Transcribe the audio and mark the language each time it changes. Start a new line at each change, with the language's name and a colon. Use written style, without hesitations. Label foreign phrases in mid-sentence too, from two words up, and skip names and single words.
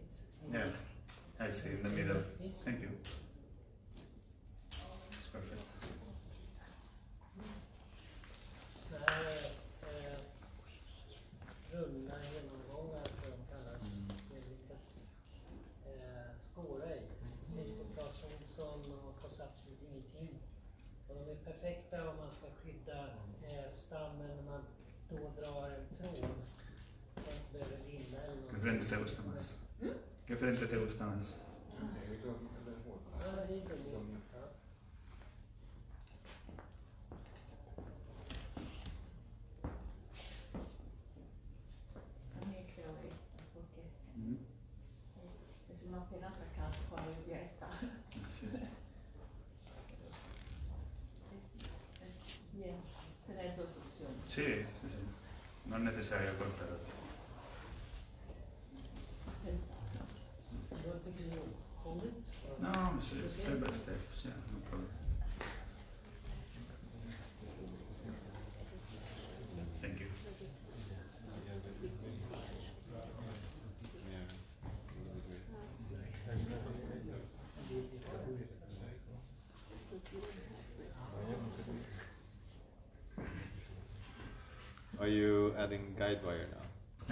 English: Yeah, I see in the middle. Thank you. It's perfect.
Swedish: Såna här runda genomgångar tror de kallas. Med litet skåra i. Facebook Captions och Captions ingenting. Och de är perfekta om man ska skydda stammen när man då drar en tråd.
Spanish: ¿Qué frente te gusta más? ¿Qué frente te gusta más? Es una pena sacar cuando ya está. Sí. Bien, tener dos opciones. Sí, sí, sí. No es necesario cortarlo. No,
English: step by step, yeah, no problem. Thank you. Are you adding guide wire now?